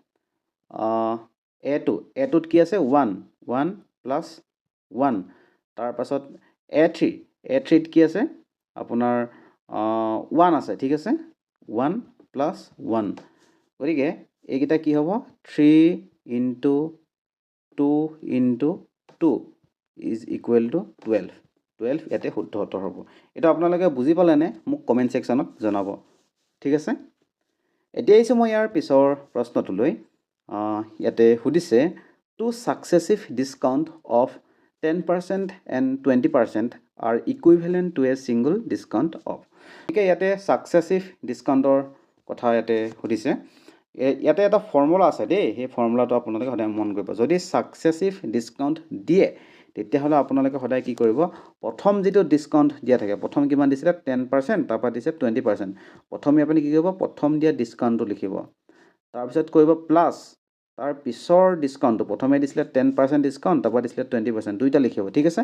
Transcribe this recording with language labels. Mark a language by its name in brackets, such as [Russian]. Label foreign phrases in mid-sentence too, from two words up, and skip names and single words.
[Assamese] a2 ত কি আছে 1 + 1 তাৰ পাছত a3 ত কি আছে আপোনাৰ 1 আছে ঠিক আছে 1 + 1 গতিকে এইকেইটা কি হ'ব 3 * 2 * 2 [English] is equal to [Assamese] 12 ইয়াতে শুদ্ধ উত্তৰ হ'ব এটা আপোনালোকে বুজি পালে নে মোক কমেন্ট সেকশনত জনাব ঠিক আছে এতিয়া আহিছো মই ইয়াৰ পিছৰ প্ৰশ্নটোলৈ ইয়াতে সুধিছে two [English] successive discount of 10% and 20% are equivalent to a single discount of okay ইয়াতে successive discountৰ [Assamese] কথা ইয়াতে সুধিছে ইয়াতে এটা ফৰ্মুলা আছে দেই সেই ফৰ্মুলাটো আপোনালোকে সদায় মন কৰিব যদি successive discount দিয়ে তেতিয়াহ'লে আপোনালোকে সদায় কি কৰিব প্ৰথম যিটো ডিছকাউণ্ট দিয়া থাকে প্ৰথম কিমান দিছিলে 10% তাৰপৰা দিছে 20%, প্ৰথমে আপুনি কি কৰিব প্ৰথম দিয়া ডিছকাউণ্টটো লিখিব, তাৰপিছত কৰিব প্লাছ তাৰ পিছৰ ডিছকাউণ্টটো প্ৰথমে দিছিলে 10% ডিছকাউণ্ট তাৰপৰা দিছিলে 20%, দুইটা লিখিব ঠিক আছে।